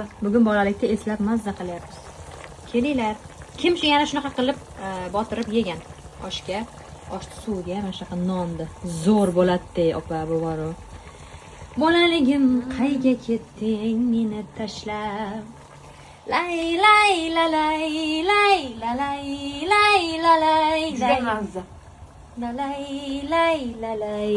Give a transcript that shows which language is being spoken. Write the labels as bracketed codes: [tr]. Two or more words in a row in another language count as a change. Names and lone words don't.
[uz] Bugun bolalikda eslab mazza qilyapmiz. Kelinglar. Kim shu yana shunaqa qilib botirib yegan oshga, oshni suviga mana shunaqa nonni zo'r bo'ladi, opa, bu bor-ku. Bolaligim qayga ketding meni tashlab? Lay lay la lay lay la lay lay la lay. Juda mazza. La lay lay la lay.